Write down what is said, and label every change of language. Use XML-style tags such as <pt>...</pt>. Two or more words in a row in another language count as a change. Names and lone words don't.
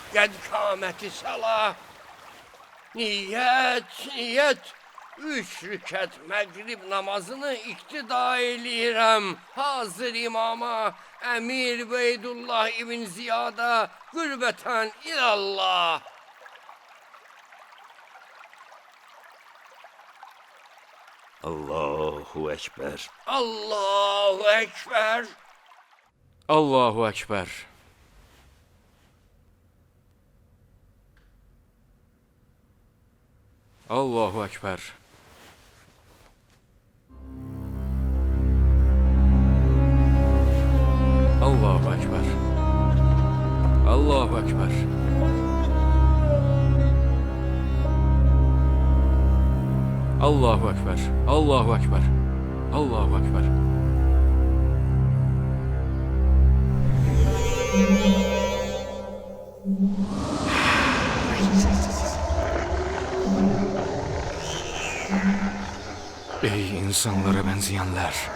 <ar>قد قامت الصلاة. Niyyət.</ar> <az>3 rükət məğrib namazını iqtida eləyirəm. Hazır imama, Əmir Beydullah ibn Ziyada,</az> <ar>قربة إلى الله. الله أكبر. الله أكبر. الله أكبر. الله أكبر. الله أكبر. الله أكبر. الله أكبر. الله أكبر. الله أكبر.</ar> <tr>Ey insanlara benzeyenler.</tr>